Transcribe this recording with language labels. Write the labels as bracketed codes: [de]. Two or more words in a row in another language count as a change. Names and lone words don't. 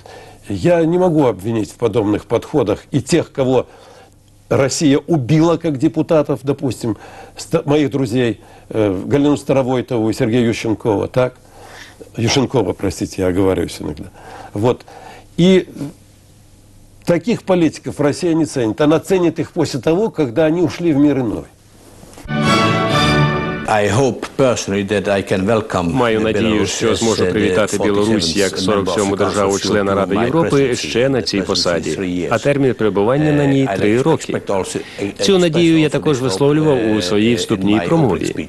[ru] Я не могу обвинить в подобных подходах и тех, кого Россия убила как депутатов, допустим, моих друзей Галину Старовойтову и Сергея Ющенкова, так? Ющенкова, простите, я оговариваюсь иногда. Вот. И таких политиков Россия не ценит. Она ценит их после того, когда они ушли в мир иной. [uk] Маю надію, що зможу привітати Білорусь як 47-му державу-члена Ради Європи ще на цій посаді, а термін перебування на ній 3 роки. Цю надію я також висловлював у своїй вступній промові.